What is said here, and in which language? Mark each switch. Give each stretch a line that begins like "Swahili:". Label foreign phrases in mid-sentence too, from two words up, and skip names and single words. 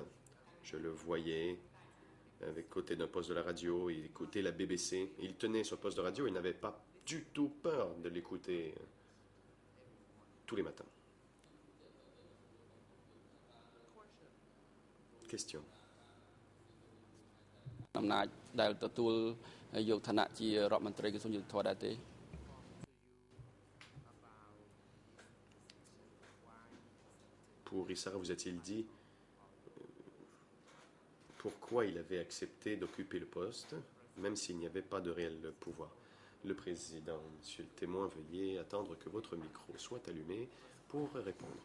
French: Je le voyais avec côté d'un poste de la radio, il écoutait la BBC. Il tenait sur le poste de radio, il n'avait pas du tout peur de l'écouter tous les matins. Question.
Khmer: អំណាចដែលទទួលយកឋានៈជារដ្ឋមន្ត្រីក្រសួងយុទ្ធភ័ពដែរទេ
French: Purisara vous a-t-il dit pourquoi il avait accepté d'occuper le poste, même s'il n'y avait pas de réel pouvoir? Le président, monsieur le témoin, veuillez attendre que votre micro soit allumé pour répondre.